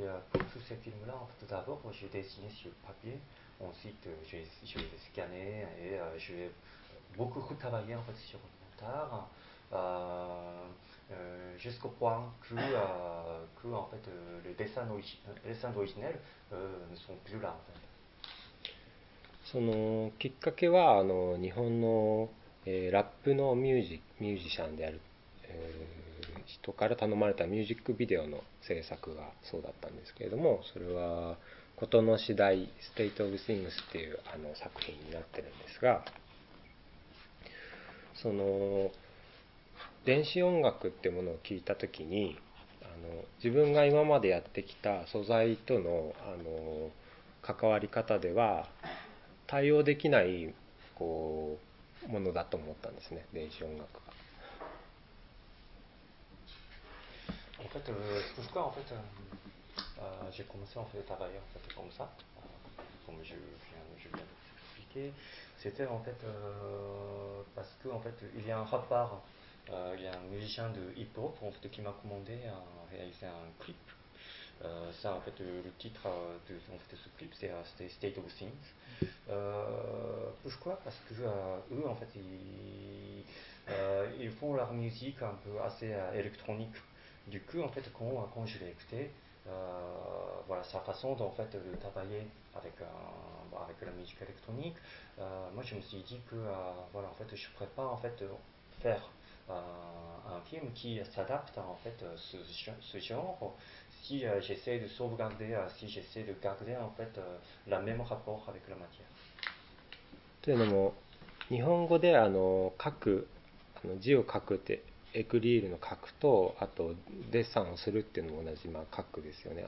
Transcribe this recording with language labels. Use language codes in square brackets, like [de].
[fr] Pour tous ces films-là, en fait, tout d'abord, je dessinais sur papier. Ensuite, je vais scanner et je vais beaucoup travailler en fait, sur le montage jusqu'au point que en fait, les dessins originels ne sont plus là, en fait. [ja] そのきっかけは日本の、ラップのミュージシャンである、人から頼まれたミュージックビデオの制作がそうだったんですけれども、それは事の次第ステイト・オブ・シングスっていう作品になってるんですが、その電子音楽ってものを聞いた時に、自分が今までやってきた素材との、関わり方では対応できないこうものだと思ったんですね、電子音楽が。 [fr] En fait, pourquoi en fait j'ai commencé en fait à travailler en fait comme ça, comme je viens de vous expliquer, c'était en fait parce que en fait il y a un rappeur, il y a un musicien de hip-hop en fait qui m'a commandé à réaliser un clip. Ça en fait le titre de en fait de ce clip c'est State of Things. Pourquoi? Parce que eux en fait ils font leur musique un peu assez électronique. Du coup, en fait, quand je l'ai écouté, voilà, sa façon d'en fait de travailler avec avec la musique électronique, moi, je me suis dit que, voilà, en fait, je pourrais pas en fait faire un film qui s'adapte en fait ce genre si j'essaie de sauvegarder, si j'essaie de garder en fait la même rapport avec la matière. [ja] というのも、日本語で書く、字を書くって、エクリールの書くと、あとデッサンをするっていうのも同じ、書くですよね。